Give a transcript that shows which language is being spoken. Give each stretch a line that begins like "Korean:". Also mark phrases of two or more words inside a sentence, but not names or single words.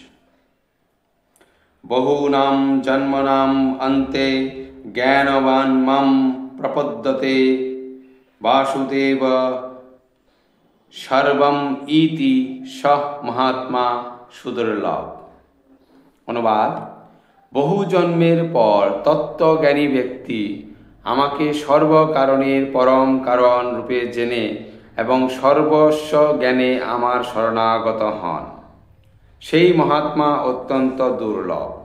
Sanskrit: बहूनां जन्मनां अन्ते ज्ञानवान् मां प्रपद्यते वासुदेव सर्वम् इति सः महात्मा सुदुर्लभ। अनुवाद:
Bangla: বহু জন্মের পর তত্ত্বজ্ঞানী ব্যক্তি আমাকে সর্বকারণের পরম কারণ রূপে জেনে এবং সর্বস্ব জ্ঞানে আমার শরণাগত হন। সেই মহাত্মা অত্যন্ত দুর্লভ।